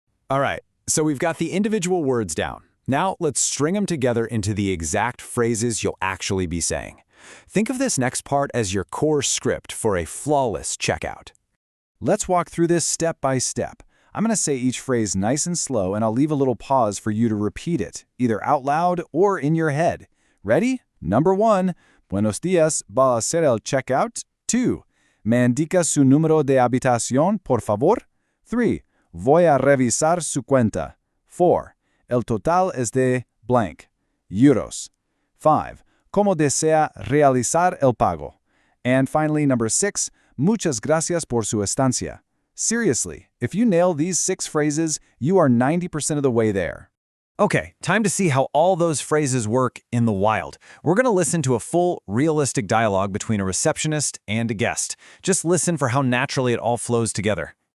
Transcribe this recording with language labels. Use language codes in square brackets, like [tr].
[en] All right, so we've got the individual words down. Now let's string them together into the exact phrases you'll actually be saying. Think of this next part as your core script for a flawless checkout. Let's walk through this step by step. I'm going to say each phrase nice and slow, and I'll leave a little pause for you to repeat it, either out loud or in your head. Ready? Number 1, [es] Buenos días, va a hacer el checkout. 2, me indica su número de habitación, por favor. 3, voy a revisar su cuenta. 4, el total es de blank, euros. 5, ¿cómo desea realizar el pago? [en] And finally, number 6, [es] muchas gracias por su estancia. [en] Seriously, if you nail these 6 phrases, you are 90% of the way there. Okay, time to see how all those phrases work in the wild. We're going to listen to a full, realistic dialogue between a receptionist and a guest. Just listen for how naturally it all flows together.